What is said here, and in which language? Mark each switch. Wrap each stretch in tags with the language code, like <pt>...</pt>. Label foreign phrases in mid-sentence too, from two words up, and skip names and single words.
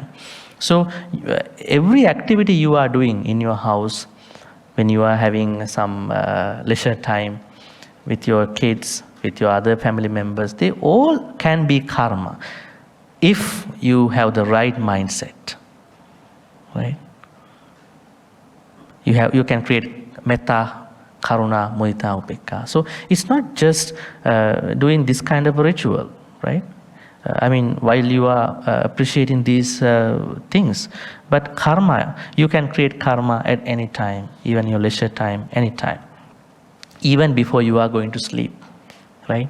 <en>So every activity you are doing in your house, when you are having some leisure time with your kids, with your other family members, they all can be karma if you have the right mindset. Right? You can create</en> <pi>metta, karuna, mudita, upekkha.</pi> <en>So it's not just doing this kind of a ritual, right? I mean, while you are appreciating these things, but karma, you can create karma at any time, even your leisure time, any time, even before you are going to sleep, right?</en>